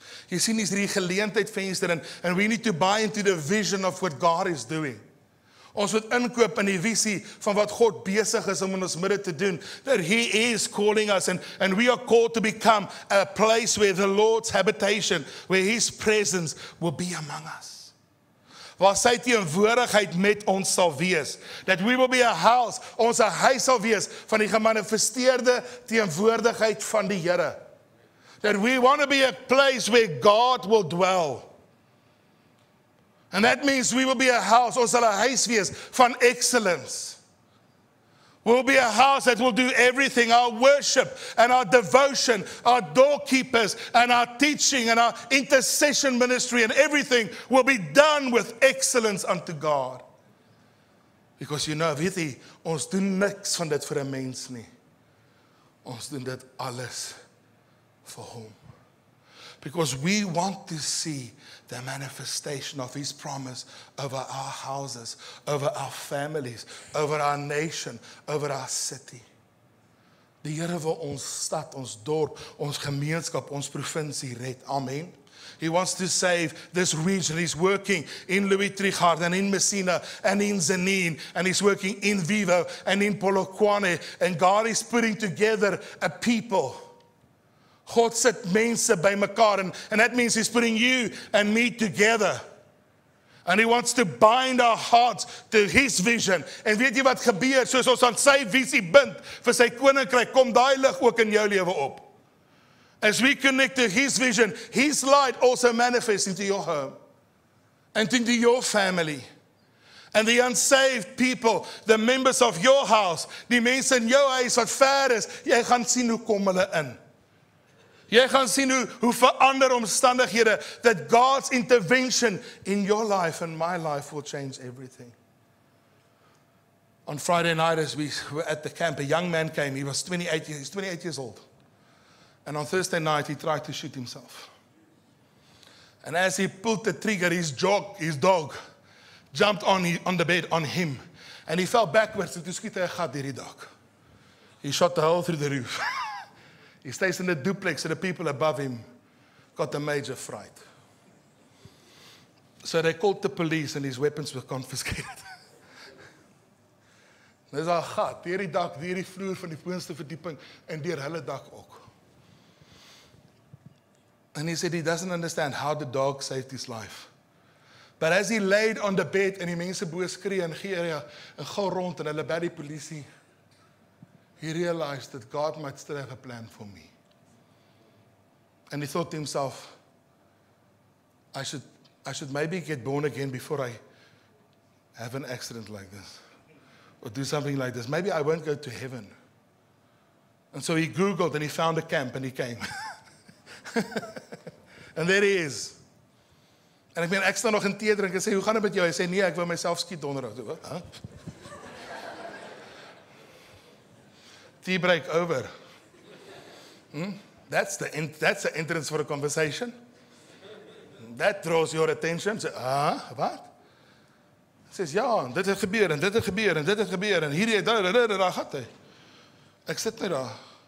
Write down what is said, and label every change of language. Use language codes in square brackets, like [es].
[af] Jy sien, is hierdie geleentheid venster [en] and we need to buy into the vision of what God is doing. [af] Ons moet inkoop in die visie van wat God besig is om in ons midde te doen. [en] That He is calling us and we are called to become a place where the Lord's habitation, where His presence will be among us. [af] Waar sy teenwoordigheid met ons sal wees. [en] That we will be a house, [af] ons 'n huis sal wees van die gemanifesteerde teenwoordigheid van die Here. [en] That we want to be a place where God will dwell. And that means we will be a house, [af] ons sal 'n huis wees van [en] excellence. We'll be a house that will do everything, our worship and our devotion, our doorkeepers and our teaching and our intercession ministry and everything will be done with excellence unto God. [af] Because weet jy, ons doen niks van dit vir 'n mens nie. Ons doen dit alles [en] for whom? Because we want to see the manifestation of His promise over our houses, over our families, over our nation, over our city. [af] Die Here wil ons stad, ons dorp, ons gemeenskap, ons provinsie red. Amen. [en] He wants to save this region. He's working in Louis Trichardt and in Messina and in Zanin, and He's working in Vivo and in Polokwane, and God is putting together a people. [af] God sit mense by mekaar [en] and that means He's putting you and me together. And He wants to bind our hearts to His vision. [af] En weet jy wat gebeur? Soos ons aan sy visie bind vir sy koninkryk, kom daai lig ook in jou lewe op. [en] As we connect to His vision, His light also manifests into your home and into your family. And the unsaved people, the members of your house, [af] die mense in jou huis wat ver is, jy gaan sien hoe kom hulle in. Jy gaan sien hoe verander omstandighede, [en] that God's intervention in your life and my life will change everything. On Friday night as we were at the camp, a young man came. He's 28 years old. And on Thursday night he tried to shoot himself. And as he pulled the trigger, his dog jumped on the bed on him. And he fell backwards and [af] toe skiet hy 'n gat deur die dak. [en] He shot the hole through the roof. He stays in the duplex, and the people above him got a major fright. So they called the police, and his weapons were confiscated. [af] There's 'n gat deur die dak, deur die vloer van die boonste verdieping, en deur hulle dak ook. [en] And he said he doesn't understand how the dog saved his life. But as he laid on the bed, [af] en die mense bo skree en gee en gou rond, en hulle bel die polisie, [en] he realized that God might still have a plan for me. And he thought to himself, I should maybe get born again before I have an accident like this. Or do something like this. Maybe I won't go to heaven. And so he Googled and he found a camp and he came. And there he is. [af] En ek staan nog in tee drink en sê, hoe gaan dit met jou? Hy sê, nee, ek wil myself skiet donderdag. Huh? [en] Tea break over. That's the entrance for a conversation. That draws your attention. Say, wat? [af] Says, ja, dit het gebeur en dit het gebeur en dit het gebeur en hierdie daar gaat hy. Ek sit net daar.